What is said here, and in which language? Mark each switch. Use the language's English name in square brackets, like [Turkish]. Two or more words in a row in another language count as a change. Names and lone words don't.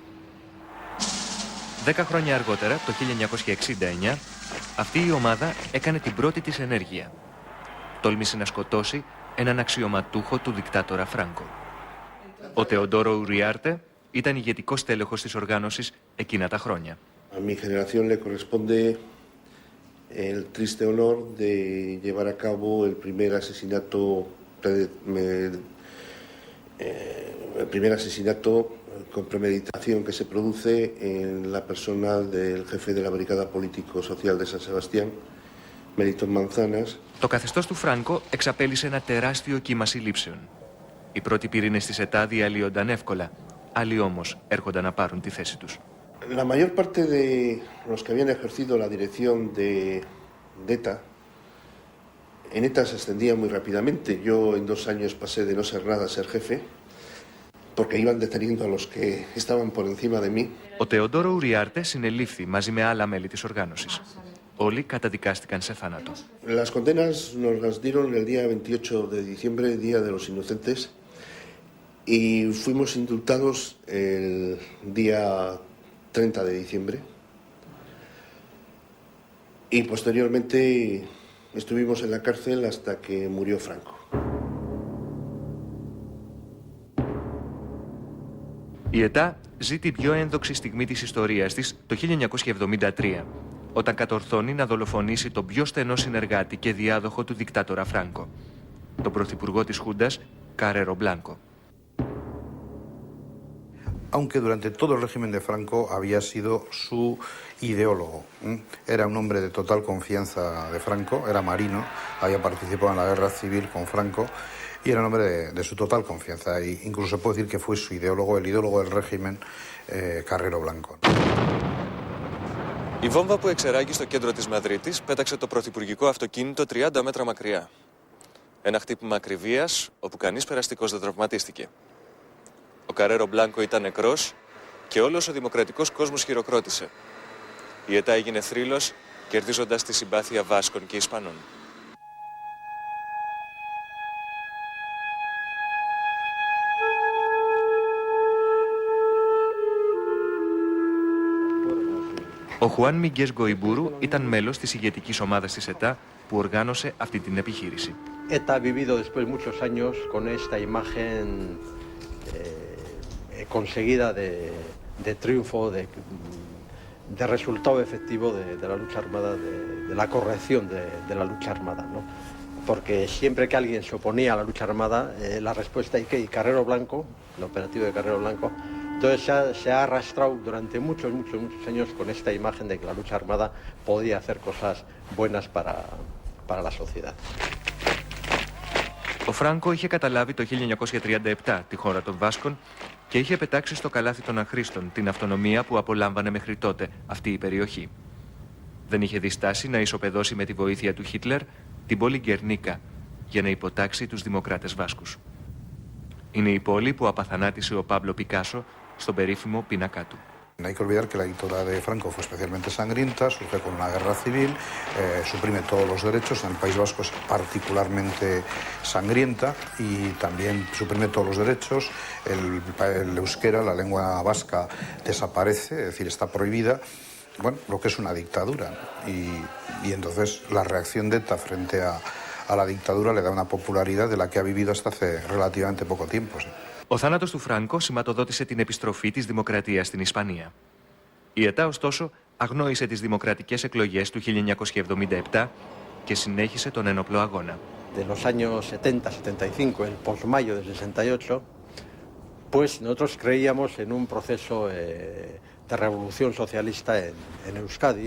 [Greek] 10 χρόνια αργότερα, το 1969, αυτή η ομάδα έκανε την πρώτη της ενέργεια. Τόλμησε να σκοτώσει έναν αξιωματούχο του δικτάτορα Φράνκο. Ο Τεοντόρο Ουριάρτε ήταν ηγετικός τέλεχος της οργάνωσης εκείνα τα χρόνια. [Spanish] A mi generación le corresponde el triste honor de llevar a cabo el primer asesinato con premeditación que se produce en la persona del jefe de la Brigada Político-Social de San Sebastián, Melitón Manzanas. [Greek] Το καθεστώς του Φράνκο εξαπέλυσε ένα τεράστιο κύμα συλλήψεων. Οι πρώτοι πυρήνες της ΕΤΑ διαλύονταν εύκολα, άλλοι όμως έρχονταν να πάρουν τη θέση τους. [Spanish] La mayor parte de los que habían ejercido la dirección de ETA, en ETA se ascendía muy rápidamente. Yo en 2 años pasé de no ser nada a ser jefe, porque iban deteniendo a los que estaban por encima de mí. [Greek] Ο Τεοντόρο Ουριάρτε συνελήφθη μαζί με άλλα μέλη της οργάνωσης. Όλοι καταδικάστηκαν σε θάνατο. [Spanish] Las condenas nos las dieron el día 28 de diciembre, Día de los Inocentes, y fuimos indultados el día 30 de diciembre. Y posteriormente estuvimos en la cárcel hasta que murió Franco. [Greek] Η ΕΤΑ ζει την πιο ένδοξη στιγμή της ιστορίας της το 1973, όταν κατορθώνει να δολοφονήσει τον πιο στενό συνεργάτη και διάδοχο του δικτάτορα Φράνκο, τον πρωθυπουργό της Χούντας, Carrero Blanco. [Spanish] Aunque durante todo el régimen de Franco había sido su ideólogo. Era un hombre de total confianza de Franco, era marino, había participado en la guerra civil con Franco y era un hombre de su total confianza. E incluso se puede decir que fue su ideólogo, el ideólogo del régimen, Carrero Blanco. [Greek] Η βόμβα που εξεράγει στο κέντρο της Μαδρίτης πέταξε το πρωθυπουργικό αυτοκίνητο 30 μέτρα μακριά. Ένα χτύπημα ακριβίας, όπου κανείς περαστικός δεν τραυματίστηκε. Ο Καρέρο Μπλάνκο ήταν νεκρός και όλος ο δημοκρατικός κόσμος χειροκρότησε. Η ΕΤΑ έγινε θρύλος, κερδίζοντας τη συμπάθεια Βάσκων και Ισπανών. Ο Χουάν Μιγκές Γκοϊμπούρου ήταν μέλος της ηγετικής ομάδας της ΕΤΑ που οργάνωσε αυτή την επιχείρηση. [Spanish] ETA ha vivido después muchos años con esta imagen conseguida de triunfo, de resultado efectivo de la lucha armada, de la corrección de la lucha armada, ¿no? Porque siempre que alguien se oponía a la lucha armada, la respuesta y Carrero Blanco, el operativo de Carrero Blanco, entonces se ha arrastrado durante muchos años con esta imagen de que la lucha armada podía hacer cosas buenas para la sociedad. [Greek] Ο Φράνκο είχε καταλάβει το 1937 τη χώρα των Βάσκων και είχε πετάξει στο καλάθι των αχρήστων την αυτονομία που απολάμβανε μέχρι τότε αυτή η περιοχή. Δεν είχε διστάσει να ισοπεδώσει με τη βοήθεια του Χίτλερ την πόλη Γκερνίκα για να υποτάξει τους δημοκράτες Βάσκους. Είναι η πόλη που απαθανάτησε ο Παύλο Πικάσο στον περίφημο πίνακά του. [Spanish] No hay que olvidar que la dictadura de Franco fue especialmente sangrienta, surge con una guerra civil, suprime todos los derechos, en el País Vasco es particularmente sangrienta y también suprime todos los derechos, el euskera, la lengua vasca, desaparece, es decir, está prohibida, bueno, lo que es una dictadura. Y entonces la reacción de ETA frente a la dictadura le da una popularidad de la que ha vivido hasta hace relativamente poco tiempo. ¿Sí? [Greek] Ο θάνατος του Φράνκο σηματοδότησε την επιστροφή της δημοκρατίας στην Ισπανία. Η ΕΤΑ, ωστόσο, αγνόησε τις δημοκρατικές εκλογές του 1977 και συνέχισε τον ένοπλο αγώνα. [Spanish] De los años 70-75, el posmayo del 68, pues nosotros creíamos en un proceso de revolución socialista en Euskadi.